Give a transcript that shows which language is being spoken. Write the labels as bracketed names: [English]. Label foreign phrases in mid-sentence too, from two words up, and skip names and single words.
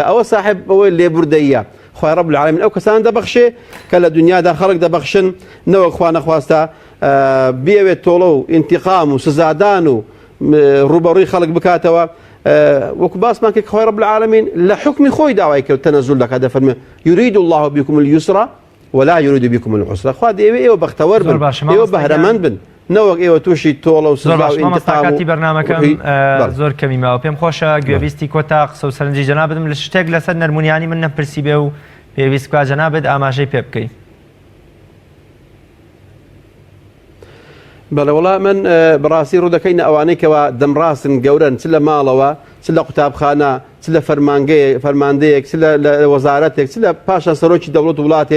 [Central Kurdish] ئەوە صاحب ئەوەی لێبوردەیە خوای [Arabic] رب العالمین [Central Kurdish] ئەو کەسان دەبەخشێ کە لە دنیادا خەڵک دەبەخشن نەوەک خوا نەخواستە بێوێت تۆڵە و ئینتیقام و سزادان و ڕوبەڕووی خەڵک بکاتەوە وەکو باسمان کرد خوای [Arabic] رب العالمین [Central Kurdish] لە حکمی خۆی داوای کرد تەنەزول دەکات دەفەرمێ [Arabic] یورید الله بكم اليسر ولا يريد بكم العسر [Central Kurdish] خوا دەیەوێت ئێوە بەختەوەر بن ئێوە بەهرەمەند بن نەوەک ئێوە تووشی تۆڵە و سزا و ئینتیقام و بەرنامەکەم زۆر کەمی ماوە پێم خۆشە گوێبیستی کۆتا قسە و سەرنجی جەناب بدەم لە شتێک لەسەر نەرمونیانی من نەپرسی بێ و پێویست کا جەنابێت ئاماژەی پێ بکەی بەڵێ وڵا من بەڕاستی ڕوو دەکەینە ئەوانەی کەوا دەمڕاستن گەورن چ لە ماڵەوە چ لە قوتابخانە چ لە فەرماندەیەک چ لە وەزارەتێک چ لە پاشا سەرۆکی دەوڵەت وڵاتێک